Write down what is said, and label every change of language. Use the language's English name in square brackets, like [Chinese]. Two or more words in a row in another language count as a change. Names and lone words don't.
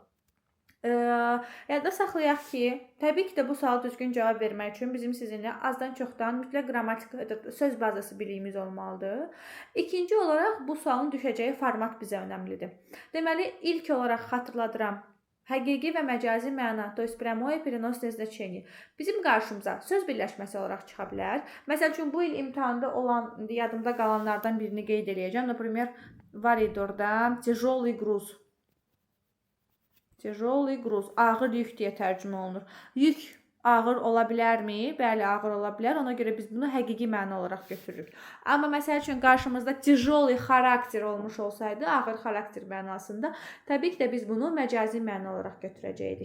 [Azerbaijani] Yadda saxlayaq ki, təbii ki də bu suala düzgün cavab vermək üçün bizim sizinlə azdan çoxdan mütləq qrammatik söz bazası biliyimiz olmalıdır. İkinci olaraq bu sualın düşəcəyi format bizə önəmlidir. Deməli, ilk olaraq xatırladıram. Həqiqi və məcazi məna, [Russian] то есть прямое переносное значение [Azerbaijani] bizim qarşımıza söz birləşməsi olaraq çıxa bilər. Məsəl üçün bu il imtahanda olan, yadımda qalanlardan birini qeyd edəcəm. [Russian] Например, [Azerbaijani] var idi orada [Russian] тяжелый груз. Тяжелый груз, [Azerbaijani] ağır yük deyə tərcümə olunur. Yük ağır ola bilərmi? Bəli, ağır ola bilər. Ona görə biz bunu həqiqi məna olaraq götürürük. Amma məsəl üçün qarşımızda тяжелый xarakter olmuş olsaydı, ağır xarakter mənasında, təbii ki də biz bunu məcazi məna olaraq götürəcəkdik.